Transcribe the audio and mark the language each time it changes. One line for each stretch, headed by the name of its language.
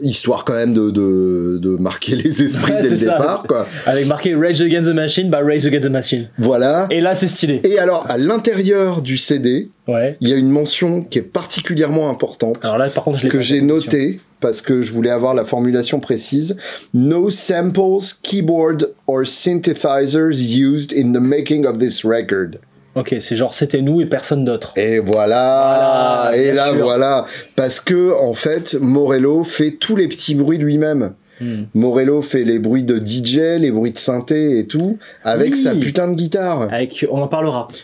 French: Histoire quand même de marquer les esprits dès le départ, quoi. Avec marqué Rage Against the Machine, bah Rage Against the Machine. Voilà. Et là, c'est stylé. Et alors, à l'intérieur du CD, il y a une mention qui est particulièrement importante. Alors là, par contre, que j'ai notée parce que je voulais avoir la formulation précise.
English: No samples, keyboard or synthesizers used in the making of this record.
French: Ok, c'est genre c'était nous et personne d'autre. Et voilà, et là sûr. Voilà, parce que en fait, Morello fait tous les petits bruits lui-même. Morello fait les bruits de DJ, les bruits de synthé et tout, avec sa putain de guitare. On en parlera.